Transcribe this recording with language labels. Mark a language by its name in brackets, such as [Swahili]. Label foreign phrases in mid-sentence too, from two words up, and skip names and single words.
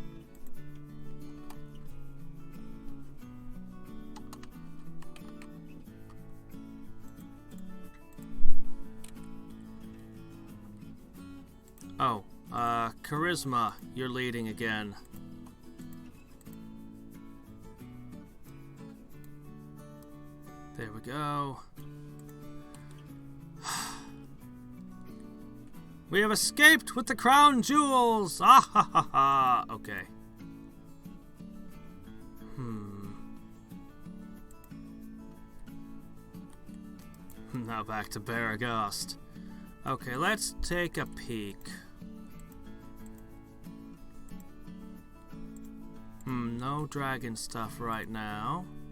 [English] Oh, Charisma, you're leading again. There we go. We have escaped with the crown jewels! Ah ha ha ha! Okay. Now back to Baragast. Okay, let's take a peek. No dragon stuff right now.